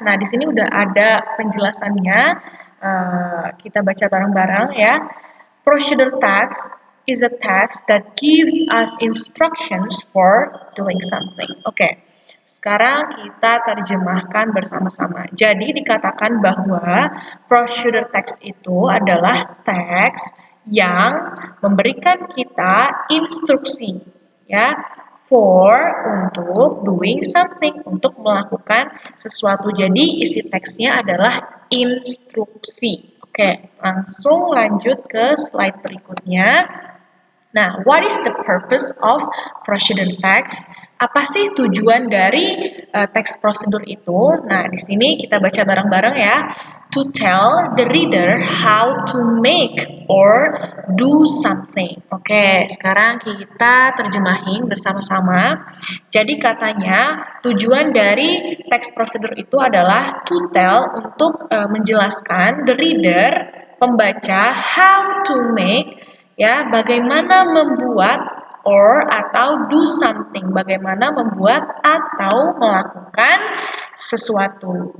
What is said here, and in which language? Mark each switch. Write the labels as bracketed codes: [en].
[id] Nah di sini udah ada penjelasannya. Kita baca bareng-barang ya. [en] Procedure text is a text that gives us instructions for doing something. [id] Oke, sekarang kita terjemahkan bersama-sama. Jadi dikatakan bahwa procedure text itu adalah teks yang memberikan kita instruksi, ya, untuk [en] doing something, [id] untuk melakukan sesuatu. Jadi isi teksnya adalah instruksi. Oke, langsung lanjut ke slide berikutnya. [en] Nah, what is the purpose of procedure text? [id] Apa sih tujuan dari text procedure itu? Nah, di sini kita baca bareng-bareng ya. [en] To tell the reader how to make or do something. [id] Oke, sekarang kita terjemahin bersama-sama. Jadi katanya tujuan dari text procedure itu adalah [en] to tell, [id] untuk menjelaskan [en] the reader, [id] pembaca, [en] how to make, [id] ya, bagaimana membuat atau [en] do something, [id] bagaimana membuat atau melakukan sesuatu.